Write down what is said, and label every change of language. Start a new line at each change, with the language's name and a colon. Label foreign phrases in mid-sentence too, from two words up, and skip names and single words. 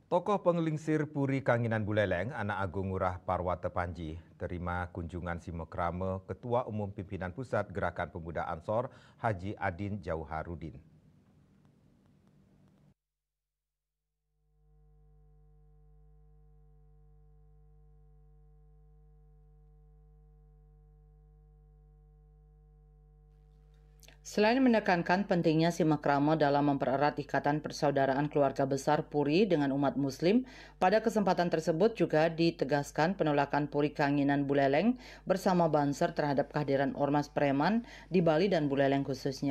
Indonesian: Tokoh penggelingsir Puri Kanginan Buleleng, Anak Agung Ngurah Parwata Panji, terima kunjungan Simekrame Ketua Umum Pimpinan Pusat Gerakan Pemuda Ansor, Haji Adin Jauharudin. Selain menekankan pentingnya simakrama dalam mempererat ikatan persaudaraan keluarga besar Puri dengan umat Muslim, pada kesempatan tersebut juga ditegaskan penolakan Puri Kanginan Buleleng bersama Banser terhadap kehadiran ormas preman di Bali dan Buleleng khususnya.